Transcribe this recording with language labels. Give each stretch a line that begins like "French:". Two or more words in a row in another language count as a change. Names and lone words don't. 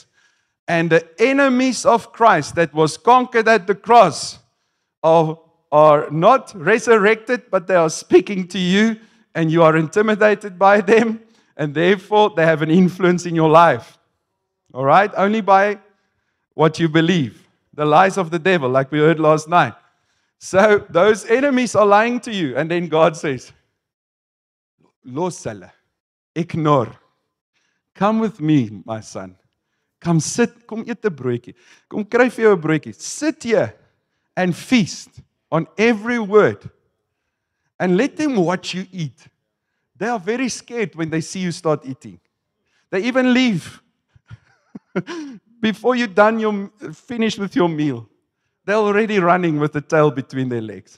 English: And the enemies of Christ that was conquered at the cross are not resurrected, but they are speaking to you, and you are intimidated by them, and therefore they have an influence in your life. All right? Only by what you believe. The lies of the devil, like we heard last night. So those enemies are lying to you, and then God says,
Afrikaans: los hulle,
English: ignore. Come with me, my son. Come sit,
Afrikaans: kom eet 'n broodjie. Kom kry vir jou 'n broodjie.
English: Sit here and feast on every word. And let them watch you eat. They are very scared when they see you start eating. They even leave. Before you're finished with your meal. They're already running with the tail between their legs.